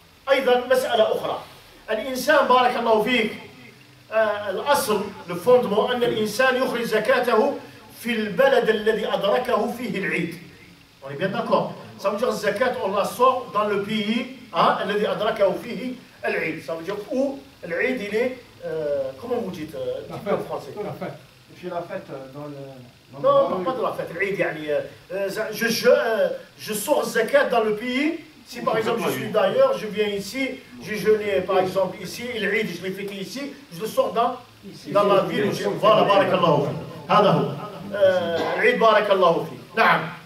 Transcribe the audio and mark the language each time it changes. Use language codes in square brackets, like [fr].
[ar] أيضا مسألة أخرى. الإنسان بارك الله فيك الأصل الفوندمون أن الإنسان يخرج زكاته في البلد الذي أدركه فيه العيد. [fr] On est bien d'accord. Ça veut dire zakat, on la sort dans le pays, [ar] الذي أدركه فيه العيد. [fr] Ça veut dire où العيد il est, comment vous dites en français? La fête. Et puis la fête dans le... Non, pas de la fête. العيد يعني je sors zakat dans le pays. Si par exemple je suis d'ailleurs, je viens ici, j'ai jeûné par exemple ici, et l'Eid je l'ai fêté ici, je le sors dans la ville où j'ai... [ar] Voilà, بارك الله فيك. هذا هو العيد بارك الله فيك. نعم.